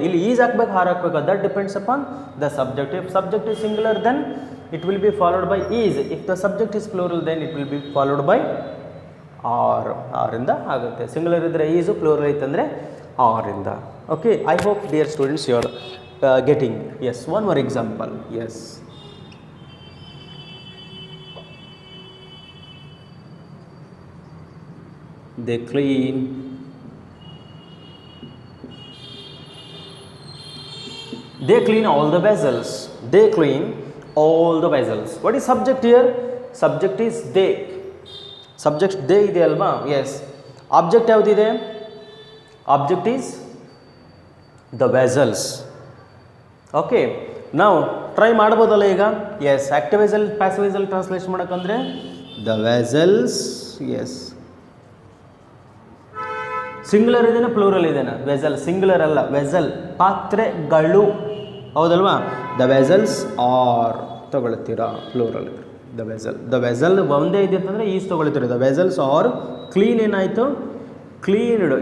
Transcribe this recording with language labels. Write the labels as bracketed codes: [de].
[kn] ಇಲ್ಲಿ ಈಸ್ ಹಾಕ್ಬೇಕು, ಹಾರ್ ಹಾಕ್ಬೇಕು, [en] That depends upon the subject. If subject is singular then it will be followed by is. If the subject is plural then it will be followed by are. [kn] ಆರಿಂದ ಆಗುತ್ತೆ. Singular ಇದ್ದರೆ ಈಸು, plural ಐತಂದರೆ ಆರಿಂದ. [en] Okay, I hope dear students you are getting. Yes, one more example. Yes, they clean all the vessels. They clean all the vessels. What is subject here? Subject is they. [kn] Subject they ಇದೆ ಅಲ್ವಾ? Yes. Object ಯಾವುದಿದೆ? [en] Object is the vessels. Okay, now try [kn] ಮಾಡ್ಬೋದಲ್ಲ ಈಗ? [en] Yes, active vessel passive vessel translate [kn] ಮಾಡೋಕ್ಕಂದ್ರೆ [en] the vessels. [kn] Yes, singular ಇದೆನಾ plural ಇದೆನಾ? Vessel. Singular ಅಲ್ಲ, vessel, ಪಾತ್ರೆಗಳು. ಹೌದಲ್ವಾ? [en] the vessels are [kn] ತಗೊಳ್ತೀರಾ, [en] Plural. [kn] The vessel, the vessel ಒಂದೇ ಇದೆ ಅಂತಂದರೆ is ತೊಗೊಳ್ತೀರಿ. [en] The vessels are clean. [kn] ಏನಾಯಿತು? ಕ್ಲೀನ್ಡ್.